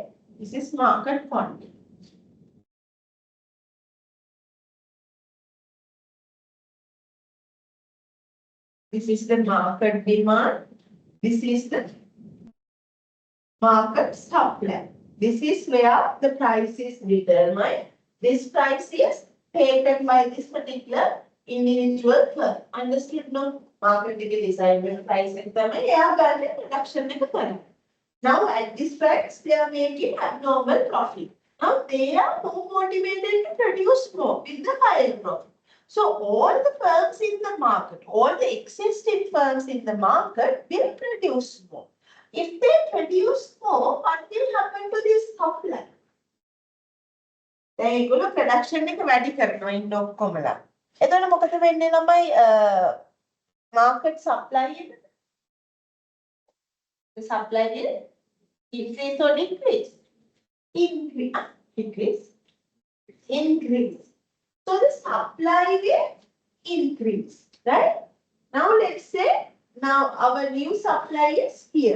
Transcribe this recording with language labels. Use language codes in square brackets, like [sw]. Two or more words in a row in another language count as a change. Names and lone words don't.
[en] This is market quantity. This is the market demand. This is the market supply. This is where the price is determined. This price is taken by this particular individual firm. Understood? No? Market design price [si] එක තමයි එයා ගන්න production එක කරන්නේ. [en] Now at this price they are making abnormal profit. Now they are more motivated to produce more with the higher profit. So all the firms in the market, all the existing firms in the market will produce more. If they produce more, what will happen to this supply? [si] දැන් ඒගොල්ලෝ production එක වැඩි කරනවා ඉන්න ඔක්කොමලා. එතකොට මොකද වෙන්නේ ළමයි [en] market supply [si] එක? [en] The supply will increase or decrease? Increase. Decrease. Increase. So the supply will increase, right? Now let's say, now our new supply is here.